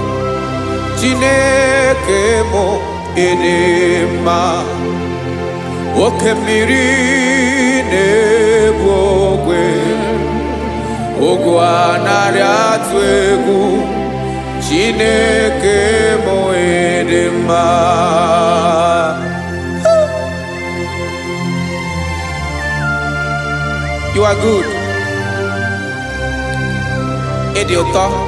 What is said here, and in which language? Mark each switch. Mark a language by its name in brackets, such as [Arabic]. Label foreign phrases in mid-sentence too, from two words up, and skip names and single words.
[Igbo] Chineke mụ ịdị mma. Oke mmiri na-egbu ogwe, ogwu anaghị atụ egwu. Chineke mụ ịdị mma. [English] You are good. [Igbo] Ịdị ụtọ.